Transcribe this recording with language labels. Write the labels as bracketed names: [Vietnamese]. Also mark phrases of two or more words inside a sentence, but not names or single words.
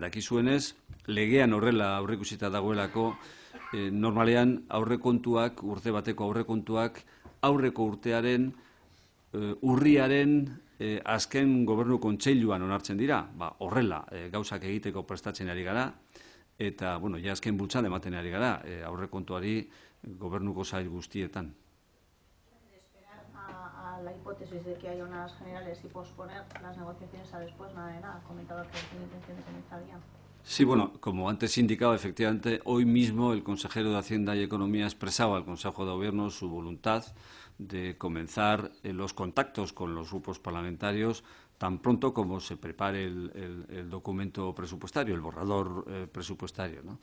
[Basque] Dakizuenez, legean horrela aurreikusita dagoelako, normalean aurrekontuak, urte bateko aurrekontuak, aurreko urtearen urriaren azken Gobernu Kontseiluan onartzen dira. Horrela gauzak egiteko prestatzen ari gara, eta azken bultzada ematen ari gara aurrekontuari gobernuko sail guztietan. [Spanish] La hipótesis de que haya unas generales y posponer las negociaciones a después, nada de nada. Comentaba que tiene intenciones en esta vía. Sí, como antes indicaba, efectivamente, hoy mismo el consejero de Hacienda y Economía expresaba al Consejo de Gobierno su voluntad de comenzar los contactos con los grupos parlamentarios tan pronto como se prepare el documento presupuestario, el borrador presupuestario, ¿no?